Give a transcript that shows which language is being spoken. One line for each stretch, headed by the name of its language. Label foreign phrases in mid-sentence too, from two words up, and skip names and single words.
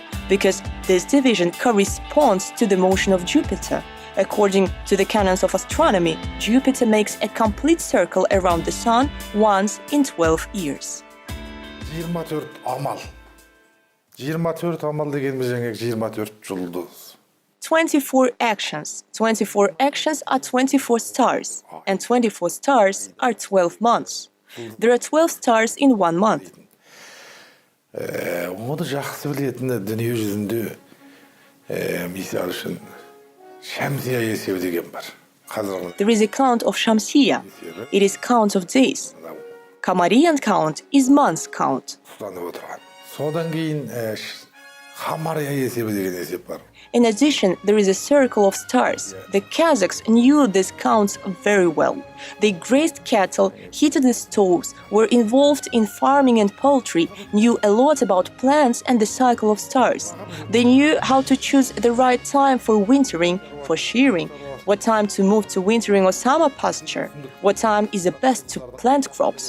English: Because this division corresponds to the motion of Jupiter. According to the canons of astronomy, Jupiter makes a complete circle around the Sun once in 12 years.
Kazakh: 24 amal. 24 amal degenimiz жаңағы 24 жұлдыз.
English: 24 actions. 24 actions are 24 stars, and 24 stars are 12 months. There are 12 stars in one month.
Kazakh: Оны жақсы білетін дүние жүзінде misal үшін Şemsiye есебі деген бар.
English: There is a count of Shamsiya. It is count of days. Kamarian count is months count.
Kazakh: Содан кейін Хамария есебі деген есеп бар.
English: In addition, there is a circle of stars. The Kazakhs knew these counts very well. They grazed cattle, heated the stoves, were involved in farming and poultry, knew a lot about plants and the cycle of stars. They knew how to choose the right time for wintering, for shearing, what time to move to wintering or summer pasture, what time is the best to plant crops.